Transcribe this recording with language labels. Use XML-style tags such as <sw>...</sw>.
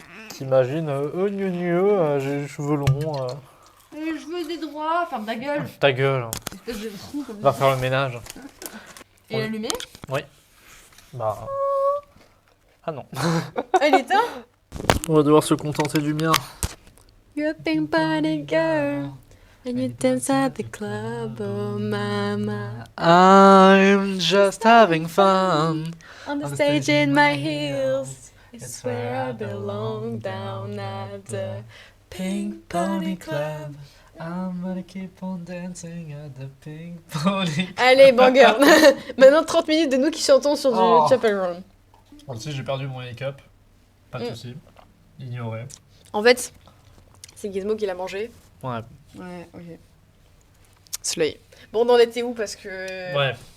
<fr>T'imagines, j'ai les cheveux longs. Je veux des droits, ferme ta gueule. Ta gueule. Espèce de fou comme Va ça. faire le ménage. Et l'allumer? Bah... Ah non. Elle éteint? On va devoir se contenter du mien.</fr> <en>You're a pink bunny girl. And you dance at the club, oh mama. I'm just having fun. On the stage in my heels. It's where I belong down at the Pink Pony Club. I'm gonna keep on dancing at the Pink Pony Club.</en> <fr>Allez, banger. Maintenant 30 minutes de nous qui chantons sur Oh. du Chapel Roan. Si j'ai perdu mon make-up, pas de soucis. Ignoré. En fait, c'est Gizmo qui l'a mangé. Ouais. Ouais, ok. Slay. Bon, on en était où? Parce que... Ouais.</fr>